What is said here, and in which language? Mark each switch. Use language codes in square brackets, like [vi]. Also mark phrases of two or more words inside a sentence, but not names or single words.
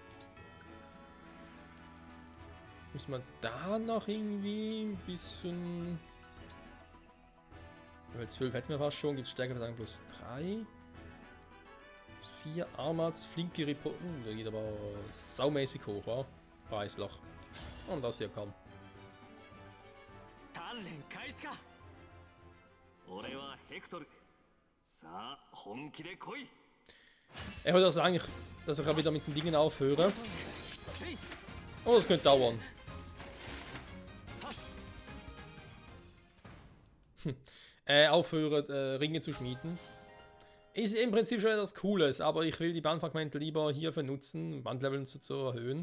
[de] Muss man da noch irgendwie ein bisschen... Level 12 hätten wir fast schon. Gibt es Stärkeverteidigung plus 3. 4 Armats, flinke Report. Der geht aber saumäßig hoch, wa? Preisloch. Und das hier kommt. [ja] 鍛錬開始か。俺はヘクトル。さあ本気で来い。 [de] Er wollte also eigentlich, dass ich wieder mit den Dingen aufhöre. Oh, das könnte dauern. Aufhören, Ringe zu schmieden. Ist im Prinzip schon etwas Cooles, aber ich will die Bandfragmente lieber hierfür nutzen, Bandleveln zu erhöhen.